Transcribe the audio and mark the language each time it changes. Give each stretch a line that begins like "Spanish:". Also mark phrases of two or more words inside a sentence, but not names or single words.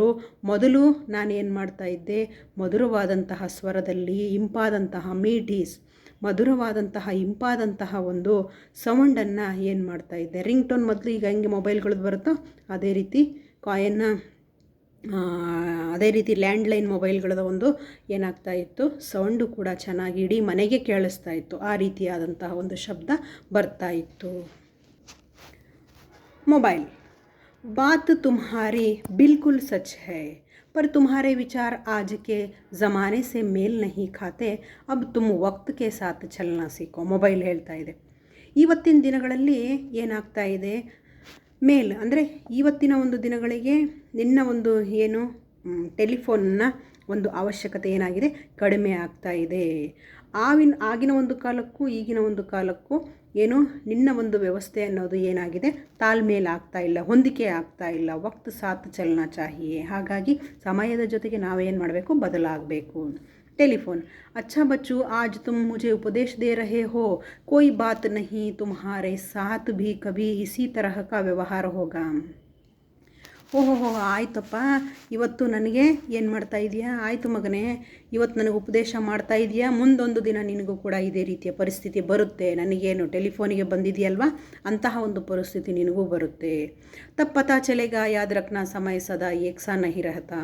Kannada: ಮೊದಲು ನಾನು ಏನು ಮಾಡ್ತಾಯಿದ್ದೆ, ಮಧುರವಾದಂತಹ ಸ್ವರದಲ್ಲಿ ಇಂಪಾದಂತಹ ಮಧುರವಾದಂತಹ ಇಂಪಾದಂತಹ ಒಂದು ಸೌಂಡನ್ನು ಏನು ಮಾಡ್ತಾಯಿದ್ದೆ,
English: ring tone.
Kannada: ಮೊದಲು ಈಗ ಹೆಂಗೆ ಮೊಬೈಲ್ಗಳದ್ದು ಬರುತ್ತೋ ಅದೇ ರೀತಿ ಅದೇ ರೀತಿ ಲ್ಯಾಂಡ್ಲೈನ್ ಮೊಬೈಲ್ಗಳದ ಒಂದು ಏನಾಗ್ತಾ ಇತ್ತು, ಸೌಂಡು ಕೂಡ ಚೆನ್ನಾಗಿ ಇಡೀ ಮನೆಗೆ ಕೇಳಿಸ್ತಾ ಇತ್ತು. ಆ ರೀತಿಯಾದಂತಹ ಒಂದು ಶಬ್ದ ಬರ್ತಾ ಇತ್ತು.
Hindi: मोबाइल. बात तुम्हारी बिल्कुल सच है, पर तुम्हारे विचार आज के ज़माने से मेल नहीं खाते. अब तुम वक्त के साथ चलना सीखो.
Kannada: ಮೊಬೈಲ್ ಹೇಳ್ತಾ ಇದೆ, ಇವತ್ತಿನ ದಿನಗಳಲ್ಲಿ ಏನಾಗ್ತಾ ಇದೆ, ಮೇಲ್ ಅಂದರೆ ಇವತ್ತಿನ ಒಂದು ದಿನಗಳಿಗೆ ನಿನ್ನ ಒಂದು ಏನು ಟೆಲಿಫೋನ್ನ ಒಂದು ಅವಶ್ಯಕತೆ ಏನಾಗಿದೆ, ಕಡಿಮೆ ಆಗ್ತಾ ಇದೆ. ಆಗಿನ ಒಂದು ಕಾಲಕ್ಕೂ ಈಗಿನ ಒಂದು ಕಾಲಕ್ಕೂ ಏನು ನಿನ್ನ ಒಂದು ವ್ಯವಸ್ಥೆ ಅನ್ನೋದು ಏನಾಗಿದೆ, ತಾಳ್ಮೇಲೆ ಆಗ್ತಾ ಇಲ್ಲ, ಹೊಂದಿಕೆ ಆಗ್ತಾ ಇಲ್ಲ.
Hindi: वक्त साथ चलना चाहिए.
Kannada: ಹಾಗಾಗಿ ಸಮಯದ ಜೊತೆಗೆ ನಾವೇನು ಮಾಡಬೇಕು, ಬದಲಾಗಬೇಕು.
Hindi: टेलीफोन. अच्छा बच्चों, आज तुम मुझे उपदेश दे रहे हो, कोई बात नहीं, तुम्हारे साथ भी कभी इसी तरह का व्यवहार होगा.
Kannada: ಓಹೋ, ಆಯ್ತಪ್ಪ, ಇವತ್ತು ನನಗೆ ಏನು ಮಾಡ್ತಾ ಇದೆಯಾ, ಆಯಿತು ಮಗನೇ, ಇವತ್ತು ನನಗೆ ಉಪದೇಶ ಮಾಡ್ತಾ ಇದೆಯಾ, ಮುಂದೊಂದು ದಿನ ನಿನಗೂ ಕೂಡ ಇದೇ ರೀತಿಯ ಪರಿಸ್ಥಿತಿ ಬರುತ್ತೆ. ನನಗೇನು ಟೆಲಿಫೋನಿಗೆ ಬಂದಿದೆಯಲ್ವಾ, ಅಂತಹ ಒಂದು ಪರಿಸ್ಥಿತಿ ನಿನಗೂ ಬರುತ್ತೆ.
Hindi: तप्पु पता चलेगा, याद रखना, समय सदा एक सा नहीं रहता.